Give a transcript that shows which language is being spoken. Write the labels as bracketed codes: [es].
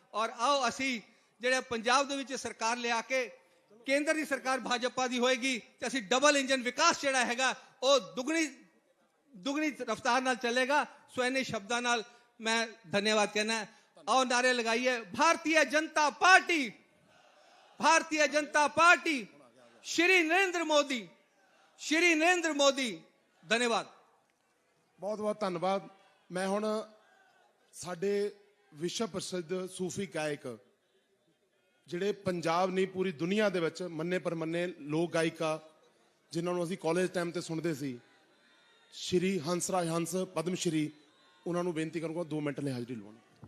[pa] ਔਰ ਆਓ ਅਸੀਂ ਜਿਹੜੇ ਪੰਜਾਬ ਦੇ ਵਿੱਚ ਸਰਕਾਰ ਲਿਆ ਕੇ ਕੇਂਦਰ ਦੀ ਸਰਕਾਰ ਭਾਜਪਾ ਦੀ ਹੋਏਗੀ ਤੇ ਅਸੀਂ ਡਬਲ ਇੰਜਨ ਵਿਕਾਸ ਜਿਹੜਾ ਹੈਗਾ ਉਹ ਦੁਗਣੀ ਰਫ਼ਤਾਰ ਨਾਲ ਚੱਲੇਗਾ। ਸੋ ਇਹਨੇ ਸ਼ਬਦਾਂ ਨਾਲ ਮੈਂ ਧੰਨਵਾਦ ਕਹਿਣਾ। [hi] आओ नारे लगाइए, भारतीय जनता पार्टी, भारतीय जनता पार्टी, श्री नरेंद्र मोदी। धन्यवाद। [pa] ਬਹੁਤ ਬਹੁਤ ਧੰਨਵਾਦ। ਮੈਂ ਹੁਣ ਸਾਡੇ ਵਿਸ਼ਵ ਪ੍ਰਸਿੱਧ ਸੂਫੀ ਗਾਇਕ ਜਿਹੜੇ ਪੰਜਾਬ ਨਹੀਂ ਪੂਰੀ ਦੁਨੀਆ ਦੇ ਵਿੱਚ ਮੰਨੇ ਪਰਮੰਨੇ ਲੋਕ ਗਾਇਕਾ ਜਿਨ੍ਹਾਂ ਨੂੰ ਅਸੀਂ ਕਾਲਜ ਟਾਈਮ ਤੇ ਸੁਣਦੇ ਸੀ, ਸ਼੍ਰੀ ਹੰਸਰਾਜ ਹੰਸ ਪਦਮ ਸ਼੍ਰੀ, ਉਹਨਾਂ ਨੂੰ ਬੇਨਤੀ ਕਰੂੰਗਾ 2 ਮਿੰਟ ਲਈ ਹਾਜ਼ਰੀ ਲਵਾਉਣੀ।